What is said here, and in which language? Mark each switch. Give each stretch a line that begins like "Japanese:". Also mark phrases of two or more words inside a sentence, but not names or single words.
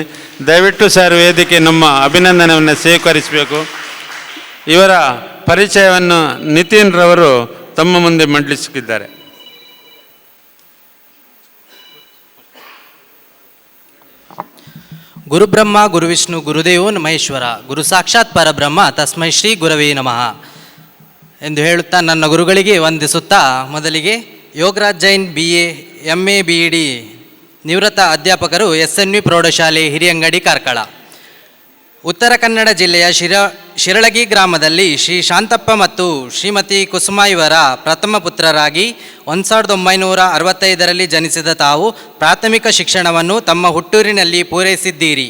Kannada: ದಯವಿಟ್ಟು ಸರ್ ವೇದಿಕೆ ನಮ್ಮ ಅಭಿನಂದನೆಯನ್ನು ಸ್ವೀಕರಿಸಬೇಕು. ಇವರ ಪರಿಚಯವನ್ನು ನಿತಿನ್ ರವರು ತಮ್ಮ ಮುಂದೆ ಮಂಡಿಸಿದ್ದಾರೆ.
Sanskrit: ಗುರುಬ್ರಹ್ಮ ಗುರುವಿಷ್ಣು ಗುರುದೇವೋ ಮಹೇಶ್ವರ, ಗುರು ಸಾಕ್ಷಾತ್ ಪರಬ್ರಹ್ಮ ತಸ್ಮೈ ಶ್ರೀ ಗುರವೇ ನಮಃ
Kannada: ಎಂದು ಹೇಳುತ್ತಾ ನನ್ನ ಗುರುಗಳಿಗೆ ವಂದಿಸುತ್ತಾ, ಮೊದಲಿಗೆ ಯೋಗರಾಜ್ ಜೈನ್ BA MA BEd ನಿವೃತ್ತ ಅಧ್ಯಾಪಕರು SNV ಪ್ರೌಢಶಾಲೆ ಹಿರಿಯಂಗಡಿ ಕಾರ್ಕಳ. ಉತ್ತರ ಕನ್ನಡ ಜಿಲ್ಲೆಯ ಶಿರಳಗಿ ಗ್ರಾಮದಲ್ಲಿ ಶ್ರೀ ಶಾಂತಪ್ಪ ಮತ್ತು ಶ್ರೀಮತಿ ಕುಸುಮ ಇವರ ಪ್ರಥಮ ಪುತ್ರರಾಗಿ 1965ರಲ್ಲಿ ಜನಿಸಿದ ತಾವು ಪ್ರಾಥಮಿಕ ಶಿಕ್ಷಣವನ್ನು ತಮ್ಮ ಹುಟ್ಟೂರಿನಲ್ಲಿ ಪೂರೈಸಿದ್ದೀರಿ.